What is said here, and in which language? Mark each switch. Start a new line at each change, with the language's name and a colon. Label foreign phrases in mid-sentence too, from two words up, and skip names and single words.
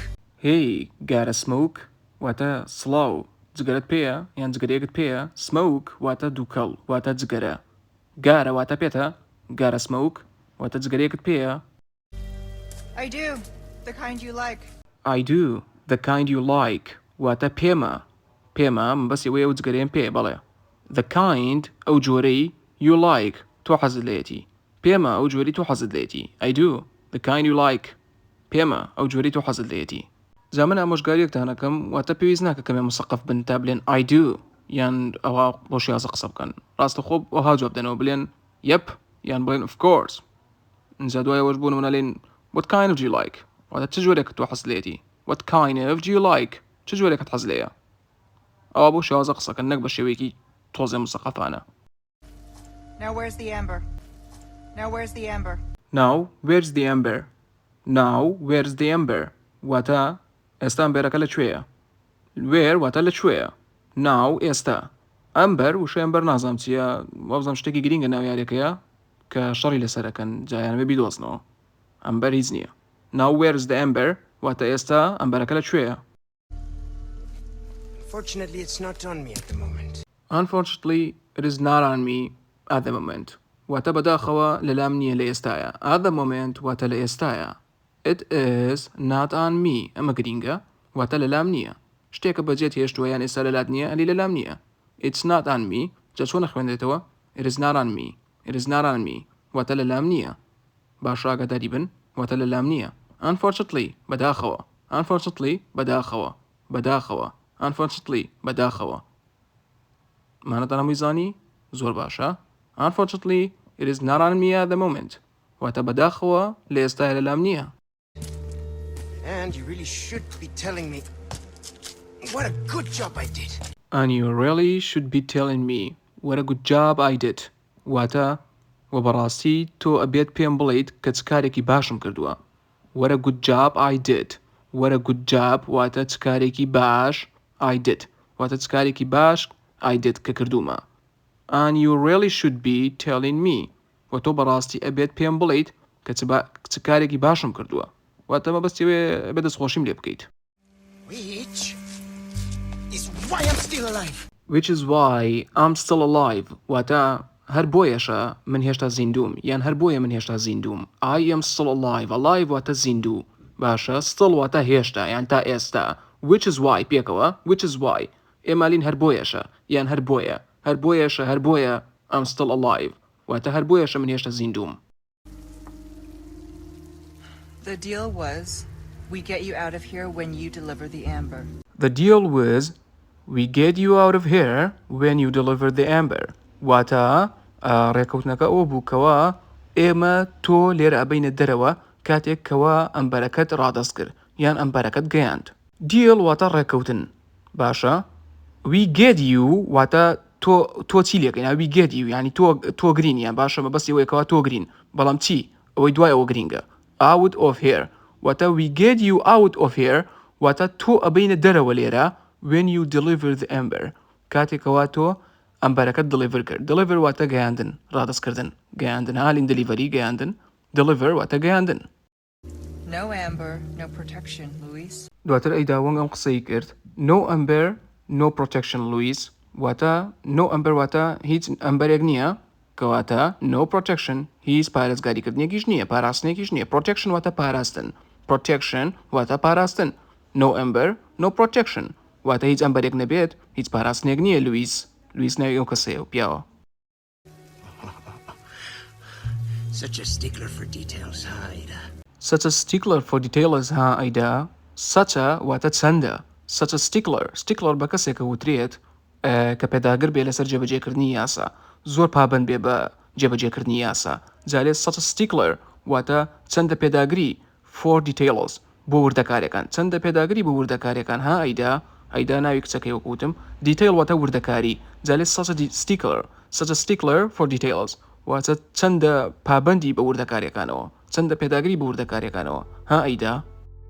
English: Hey, got a smoke?
Central Kurdish: واتە سڵاو، جگەرت پێیە یان جگەرێکت پێیە؟ Smoke واتە دووکەڵ، واتە جگەرە. گارە واتە پێتە؟
English: Got a smoke
Central Kurdish: واتە جگەرێکت پێیە؟
English: I do, the kind you like. I do, the kind you like
Central Kurdish: واتە پێمە. پێمە بەسی وەیە و جگەرێن پێ بەڵێ.
English: The kind
Central Kurdish: ئەو جۆرەی
English: you like
Central Kurdish: تۆ حەزت لێتی. پێمە ئەو جۆری تۆ حەزت لێتی.
English: I do, the kind you like
Central Kurdish: پێمە ئەو جۆری تۆ حەزت لێتی. جا من ئامۆژگاریەکتان ئەەکەم واتە پێویست ناکە کەمێ مسەقف بن تا بڵێن
English: I do
Central Kurdish: یان ئەوە بۆ شێوازە قسە بکەن. ڕاستەخۆ ئەوها جواب دەنەوە بڵێن yep یان بڵێن
English: of course.
Central Kurdish: اینجا دوایەوەش بوون منەڵێن
English: what kind of do you like
Central Kurdish: واتە چ جۆرێک تۆ حەز لێتی.
English: what kind of do you like
Central Kurdish: چ جۆرێکت حەز لێیە. ئەوە بۆ شێوازە قسەکەن نەک بە شێوەیەکی تۆزێ مسەقفانە.
English: Now where's the amber? Now where's the amber? Now where's the amber? Now where's the amber
Central Kurdish: واتە ئێستا ئەمبەرەکە لەکوێیە. where واتە لەکوێیە. now ئێستا ئەمبەر وشە ئەمبەر نازانم چییە، وابزانم شتێکی گرینگە ناو یارێکەیە کە شەڕی لەسەرەکەن جایانەوێ بیدۆزنەوە. ئەمبەر هیچ نییە.
English: now where's the amber
Central Kurdish: واتە ئێستا ئەمبەرەکە لەکوێیە.
English: Fortunately, it's not on me at the moment. Unfortunately, it is not on me at the moment.
Central Kurdish: واتە بەداخەوە لەلام نییە لە ئێستاە.
English: at the moment
Central Kurdish: واتە لە ئێستاە.
English: It is not on me
Central Kurdish: ئەمە گرینگە واتە لەلام نییە. شتێکە بەجێت هێشتووە یان ئێستا لەلات نییە ئەلی لەلام نییە.
English: It's not on me
Central Kurdish: جا چۆن نەخوێندێتەوە؟
English: It is not on me. It is not on me
Central Kurdish: واتە لەلام نییە. باش ئاگاداری بن واتە لەلام نییە. Unfortunately بەداخەوە. Unfortunately بەداخەوە. بەداخەوە. Unfortunately بەداخەوە. مانەتان هەمووی زانی؟ زۆر باشە.
English: Unfortunately it is not on me at the moment
Central Kurdish: واتە بەداخەوە لە ئێستای لەلام نییە.
English: And you really should be telling me what a good job I did. And you really should be telling me what a good job I did
Central Kurdish: واتە وەبەڕاستی تۆ ئەبێت پێم بڵێیت کە چ کارێکی باشم کردووە.
English: What a good job I did. What a good job
Central Kurdish: واتە چ کارێکی باش
English: I did
Central Kurdish: واتە چ کارێکی باش
English: I did
Central Kurdish: کە کردوومە.
English: And you really should be telling me
Central Kurdish: و تۆ بەڕاستی ئەبێت پێم بڵێیت کە چ کارێکی باشم کردووە. واتە مەبەستیوێ ئەبێت دەستخۆشیم لێ بکەیت.
English: Which is why I'm still alive. Which is why I'm still alive
Central Kurdish: واتە هەر بۆیەشە من هێشتا زیندوم یان هەر بۆیە من هێشتا زیندوم.
English: I am still alive.
Central Kurdish: Alive واتە زیندوو. باشە still واتە هێشتا یان تا ئێستا.
English: Which is why
Central Kurdish: پێکەوە
English: which is why
Central Kurdish: ئێمالین هەر بۆیەشە یان هەر بۆیە هەر بۆیەشە هەر بۆیە
English: I'm still alive
Central Kurdish: واتە هەر بۆیەشە من هێشتا زیندوم.
English: The deal was, we get you out of here when you deliver the amber. The deal was we get you out of here when you deliver the amber
Central Kurdish: واتە ڕێکەوتنەکە ئەوە بوو کەوە ئێمە تۆ لێرە ئەبەینە دەرەوە کاتێک کەوە ئەمبەرەکەت ڕادەست کرد یان ئەمبەرەکەت گەیاند. Deal واتە ڕێکەوتن. باشە
English: we get you
Central Kurdish: واتە تۆ چی لێکەین؟
English: we get you
Central Kurdish: یعنی تۆ گرینیان. باشە مەبەستی ئەوەیەکەوە تۆ گرین بەڵام چی ئەوەی دوای ئەوە گرینگە.
English: out of here واتە we get you out of here
Central Kurdish: واتە تۆ ئەبەینە دەرەوە لێرە
English: when you deliver the amber
Central Kurdish: کاتێکەوە تۆ ئەمبەرەکەت
English: deliver کرد.
Central Kurdish: deliver واتە گەیاندن ڕادەستکردن گەیاندن هالین delivery گەیاندن deliver واتە گەیاندن.
English: No amber, no protection, Luis.
Central Kurdish: دواتر ئەیداوەنگ ئەم قسەی کرد
English: no amber no protection Louis
Central Kurdish: واتە
English: no amber
Central Kurdish: واتە هیچ ئەمبەرێک نییە کەواتە
English: no protection
Central Kurdish: هیچ پارێزگاریکردنێکیش نییە پاراستنێکیش نییە. protection واتە پاراستن. protection واتە پاراستن.
English: no amber no protection
Central Kurdish: واتە هیچ ئەمبەرێک نەبێت هیچ پاراستنێک نییە. لویس ناوی ئەو کەسەیە و پیاوە.
English: Such a stickler for details, Haida. Such a stickler for details
Central Kurdish: ها ئەیدا.
English: such a واتە چەندە. such a stickler
Central Kurdish: بە کەسێکە وترێت کە پێداگر بێ لەسەر جێبەجێکردنی یاسا زۆر پابند بێ بە جێبەجێکردنی یاسا. جالێ
English: such a stickler
Central Kurdish: واتە چەندە پێداگری
English: for details
Central Kurdish: بۆ وردەکارەکان چەندە پێداگری بۆ وردەکارەکان ها ئەیدا ناوی کچەکەی وەکوتم دیتیل واتە وردەکاری جالێ
English: such a stickler for details
Central Kurdish: واتە چەندە پابندی بە وردەکارەکانەوە چەندە پێداگری بە وردەکارەکانەوە ها ئەیدا